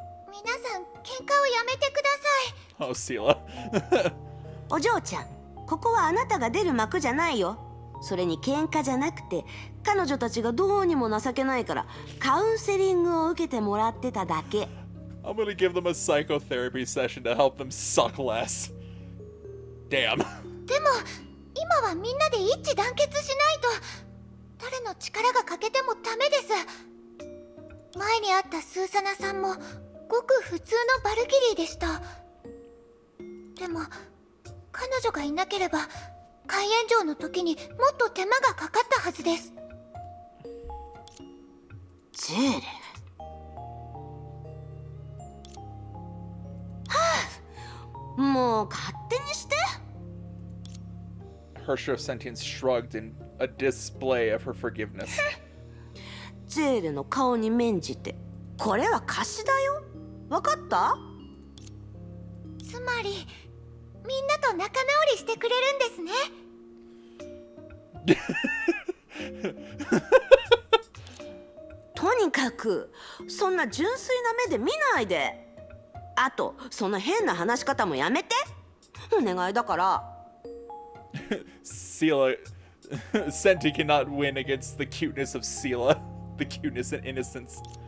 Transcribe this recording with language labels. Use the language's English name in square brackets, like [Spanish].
[Japanese] み皆さん喧嘩をやめてください。 [English] Oh, Sela. [Japanese] お嬢ちゃん、ここはあなたが出る幕じゃないよ。それに喧嘩じゃなくて、彼女たちがどうにも情けないからカウンセリングを受けてもらってただけ。 [English] I'm gonna give them a psychotherapy session to help them suck less. Damn. [Japanese] でも今はみんなで一致団結しないと誰の力が欠けてもダメです。前に会ったスーサナさんもごく普通のバルキリーでした。でも彼女がいなければ開演場の時にもっと手間がかかったはずです。ジェール。はあ、もう勝手にして。 [English] Hersher of Sentience shrugged in a display of her forgiveness. [Japanese] ジェールの顔に免じて、これは貸しだよ。わかった？つまりみんなと仲直りしてくれるんですね。とにかくそんな純粋な目で見ないで。あとその変な話し方もやめて。お願いだから。 [English] Sela. Senti cannot win against the cuteness of Sela. The cuteness and innocence.